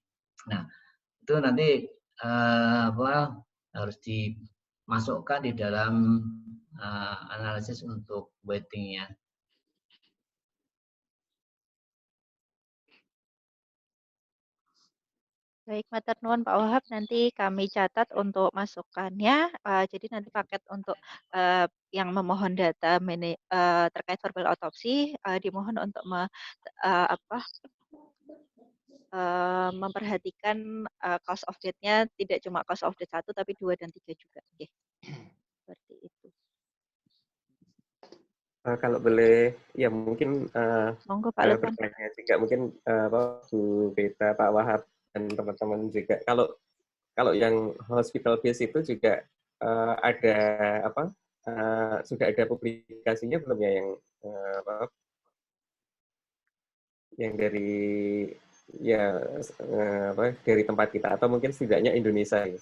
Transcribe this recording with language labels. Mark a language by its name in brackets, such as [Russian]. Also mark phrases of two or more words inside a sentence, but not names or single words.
[Indonesian] Nah, itu nanti harus dimasukkan di dalam analisis untuk weighting-nya. Baik, [Javanese] matur nuwun [Indonesian] Pak Wahab, nanti kami catat untuk masukannya. Jadi nanti paket untuk yang memohon data terkait verbal autopsi dimohon untuk memperhatikan [English] cause of death- [Indonesian] nya tidak cuma [English] cause of death [Indonesian] 1 tapi 2 dan 3 juga. Oke. Seperti itu. Kalau boleh, ya mungkin Monggo Pak Lukman. bertanya juga mungkin Bu Beta, Pak Wahab dan teman-teman juga. Kalau yang [English] hospital base [Indonesian] itu juga ada sudah ada publikasinya belum ya yang dari dari tempat kita atau mungkin setidaknya Indonesia ya.